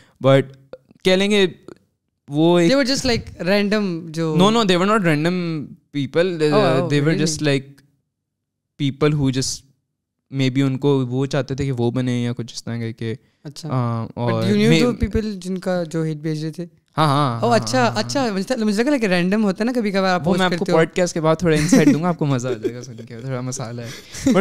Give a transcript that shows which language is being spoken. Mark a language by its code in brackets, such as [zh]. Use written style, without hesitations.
[ur] But کہہ لیں گے وہ [en] they were just like random [ur] جو [en] no they were not random people. They were just like people who just maybe [ur] ان کو وہ چاہتے تھے کہ وہ بنے یا کچھ اس طرح کر کے. اچھا اور [en] you knew the people [ur] جن کا جو hate بھیج رہے تھے؟ ہاں اچھا مجھے لگا کہ رینڈم ہوتا ہے نا کبھی کبھار. میں آپ کو پوڈ کاسٹ کے بعد تھوڑا انسائٹ دوں گا, آپ کو مزہ آ جائے گا سن کے, تھوڑا مسالہ ہے.